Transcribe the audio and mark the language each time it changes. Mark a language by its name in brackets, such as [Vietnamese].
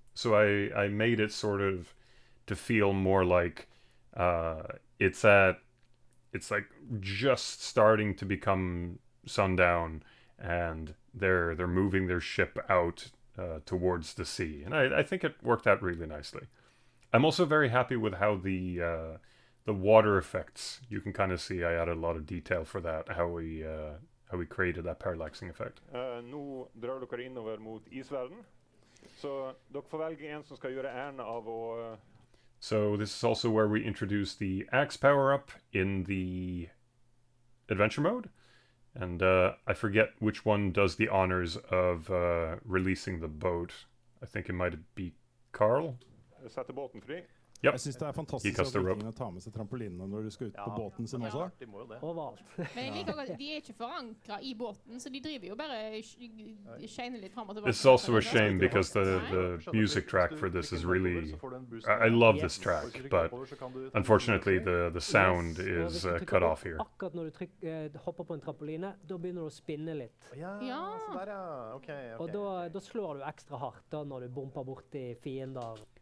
[English] So I made it sort of to feel more like it's like just starting to become sundown, and they're moving their ship out towards the sea, and I think it worked out really nicely. I'm also very happy with how the water effects, you can kind of see I added a lot of detail for that, how we created that parallaxing effect. [Norwegian] Nå drar dere innover mot isverden. Så dere får velge en som skal gjøre æren av å... [English] So this is also where we introduce the axe power-up in the adventure mode. And I forget which one does the honors of releasing the boat. I think it might be Carl. [Norwegian] Sette båten fri. [English] Yep. [Norwegian] Jeg synes det er fantastisk at vikingene tar med seg trampolinene når de skal ut på båten sin også. De må jo det. Overalt. Men jeg liker at de er ikke forankret i båten, så de driver jo bare skjener litt frem og tilbake. [English] It's also a shame because the music track for this is really... I love this track, but unfortunately the sound is cut off here. [Norwegian] Akkurat når du hopper på en trampoline, da begynner du å spinne litt. Ja, så der ja. Ok. Og da slår du ekstra hardt da når du bomper bort i fiender.